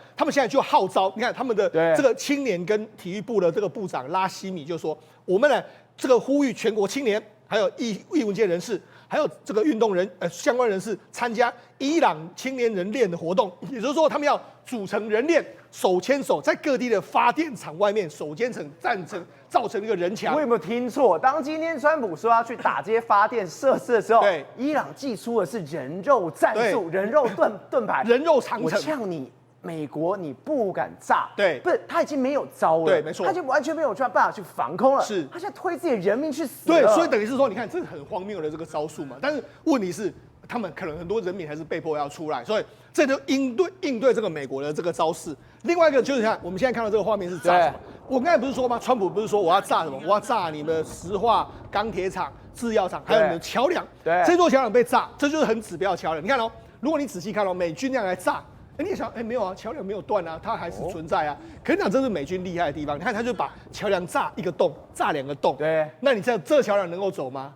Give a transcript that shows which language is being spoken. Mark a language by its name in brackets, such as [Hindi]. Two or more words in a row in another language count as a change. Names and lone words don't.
[Chinese] 他們現在就號召，你看他們的這個青年跟體育部的這個部長拉希米就說，我們呢這個呼籲全國青年，還有藝文界人士，還有這個運動人相關人士參加伊朗青年人鏈的活動，也就是說，他們要組成人鏈，手牽手在各地的發電廠外面手牽手站成，造成一個人牆。我有没有聽錯？當今天川普說要去打這些發電設施的時候，对，伊朗祭出的是人肉戰術、人肉盾牌、人肉長城。我嗆你。美國你不敢炸，对，不是他已經沒有招了，對，沒錯，他就完全沒有辦法去防空了，是，他現在推自己的人民去死了，對，所以等於是說，你看這是很荒謬的這個招數嘛，但是問題是，他們可能很多人民還是被迫要出來，所以這就應對這個美國的這個招式。另外一個就是看我們現在看到這個畫面是炸什麼？我剛才不是說嗎？川普不是說我要炸什麼？我要炸你們的石化、鋼鐵廠、製藥廠，還有你們的橋梁。對，這座橋梁被炸，這就是很指標的橋梁。你看哦，如果你仔細看哦，美軍那樣來炸。你也想，沒有啊，橋梁沒有斷啊，它還是存在啊。可是講這是美軍厲害的地方，你看他就把橋梁炸一個洞，炸兩個洞。對，那你這橋梁能夠走嗎？